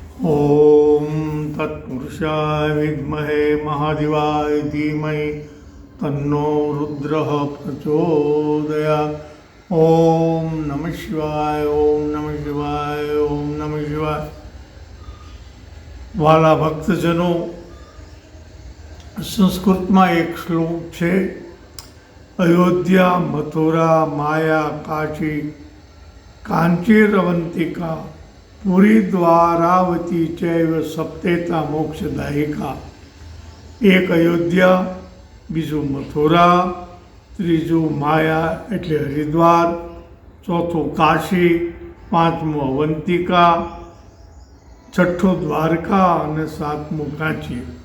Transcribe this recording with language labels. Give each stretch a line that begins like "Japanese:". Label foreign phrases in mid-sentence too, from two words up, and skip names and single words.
Sanskrit: ॐ तत्पुरुषाय विद्महे महादेवाय धीमहि तन्नो रुद्रः प्रचोदयात्। ॐ नमः शिवाय, ॐ नमः शिवाय, ॐ नमः शिवाय।
Gujarati: વાલા ભક્તજનો, સંસ્કૃતમાં એક શ્લોક છે,
Sanskrit: अयोध्या, मथुरा, माया, काशी, कांचीरवंतिका, पुरी, द्वारावती चैव सप्तेता मोक्षदायिका।
Gujarati: એક અયોધ્યા, બીજું મથુરા, ત્રીજું માયા એટલે હરિદ્વાર, ચોથું કાશી, પાંચમું અવંતિકા, છઠ્ઠું દ્વારકા અને સાતમું કાંચી।